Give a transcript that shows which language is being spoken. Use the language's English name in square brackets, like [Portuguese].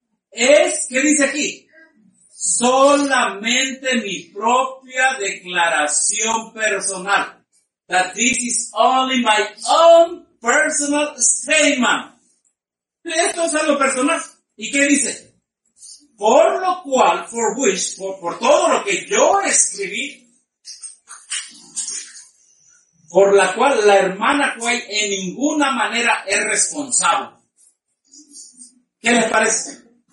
[Spanish] ¿Qué dice aquí? Solamente mi propia declaración personal. [English] That this is only my own personal statement. [Spanish] Esto es algo personal. ¿Y qué dice? Por lo cual, [English] for which, [Spanish] por todo lo que yo escribí, por la cual la hermana Cuey en ninguna manera es responsable. ¿Qué les parece?